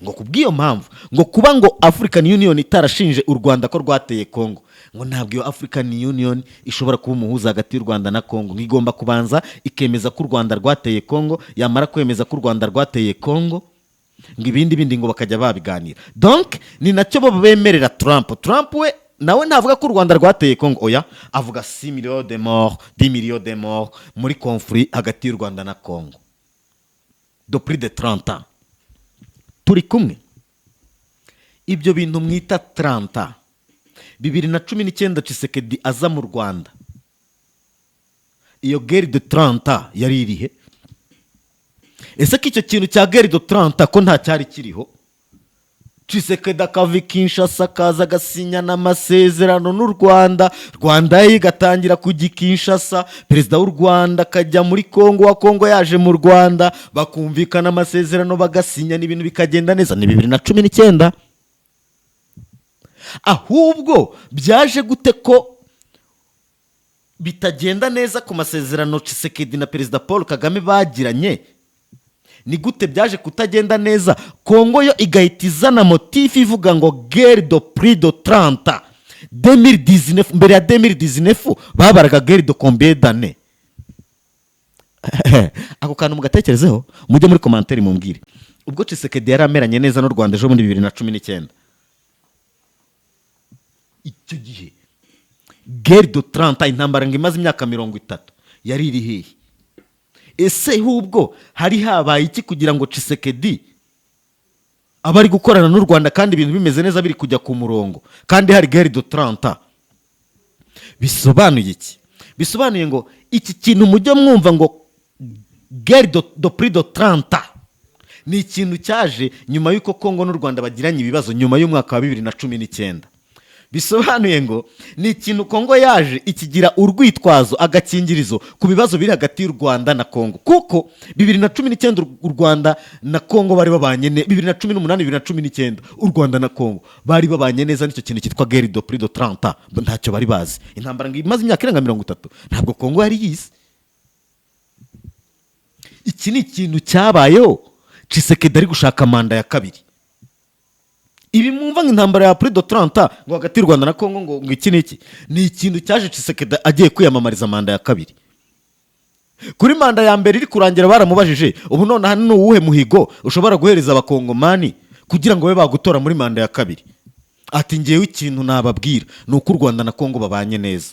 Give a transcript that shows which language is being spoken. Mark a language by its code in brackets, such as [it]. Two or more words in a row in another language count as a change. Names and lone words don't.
[rw] Ngo kubw'iyo mpamvu ngo kuba ngo African Union itarashinje u Rwanda ko rwateye Kongo, ngo ntabwo iyo African Union ishobora kuba umuhuza hagati y'u Rwanda na Kongo. Ngigomba kubanza ikemeza ko u Rwanda rwateye Kongo, yamara kwemeza ko u Rwanda rwateye Kongo ngo ibindi ngo bakajya babiganira. Donc ni nacyo bo bemerera Trump we nawe ntavuga ko u Rwanda rwateye Kongo, oya avuga [fr] 6 millions de morts, 10 millions de morts [rw] muri conflit hagati y'u Rwanda na Kongo [fr] de plus de 30 ans. [rw] Turi kumwe? Ibyo bintu mwita 30 ans 2019 Tshisekedi aza mu Rwanda, iyo [fr] guerre de 30 ans [rw] yari irihe? Ese ko icyo kintu cya [fr] guerre de 30 ans [rw] ko nta cyari kiriho? Tshisekedi akava Kinshasa akaza agasinya n'amasezerano n'u Rwanda, Rwanda igatangira kujya Kinshasa, perezida w'u Rwanda akajya muri Kongo, wa Kongo yaje mu Rwanda bakumvikana amasezerano bagasinya n'ibintu bikagenda neza. Ni 2019. Ahubwo byaje gute ko bitagenda neza ku masezerano Tshisekedi na perezida Paul Kagame bagiranye? Ni gute byaje kutagenda neza? Kongo yo igahita izana motifu ivuga ngo [fr] guerre de plus de 30 ans [rw] 2019. Mbere ya 2019 babaraga [fr] guerre de combien d'années? [rw] Ako kantu mugatekerezeho, mujye muri commentaire mumbwire. Ubwo Tshisekedi yari ameranye neza n'u Rwanda ejo muri 2019, icyo gihe [fr] guerre de 30 ans, [rw] intambara ngo imaze imyaka 30 yari iri hehe? Ese hubwo hari habaye iki kugira ngo Tshisekedi abari gukorana n'u Rwanda kandi ibintu bimeze neza biri kujya ku murongo kandi hari [fr] guerre de 30 ans? [rw] Bisobanuye iki? Bisobanuye ngo iki kintu mujye mwumva ngo [fr] guerre de plus de 30 ans [rw] ni ikintu cyaje nyuma y'uko Kongo n'u Rwanda bagiranye ibibazo nyuma y'umwaka wa 2019. Bisobanuye ngo ni ikintu Kongo yaje ikigira urwitwazo agakingirizo ku bibazo biri hagati y'u Rwanda na Kongo, kuko 2019 u Rwanda na Kongo bari babanye neza. 2018 2019 u Rwanda na Kongo bari babanye neza, nicyo kintu cyitwa [fr] guerre de plus de 30 ans [rw] ntacyo bari bazi. Intambara ngo imaze imyaka irenga 30 ntabwo Kongo yari yize. Iki ni ikintu cyabayeho Tshisekedi ari gushaka manda ya kabiri. Ibi mwumva nk'intambara ya [fr] plus de 30 ans [rw] ngo hagati y'u Rwanda na Kongo ngo iki niki ni ikintu cyaje Tshisekedi agiye kwiyamamariza manda ya kabiri. Kuri manda ya mbere iri kurangira baramubajije ubu none hano uwuhe muhigo ushobora guhereza abakongomani kugira ngo babe bagutora muri manda ya kabiri? Ati ngewe ikintu nababwira ni uko u Rwanda na Kongo babanye neza.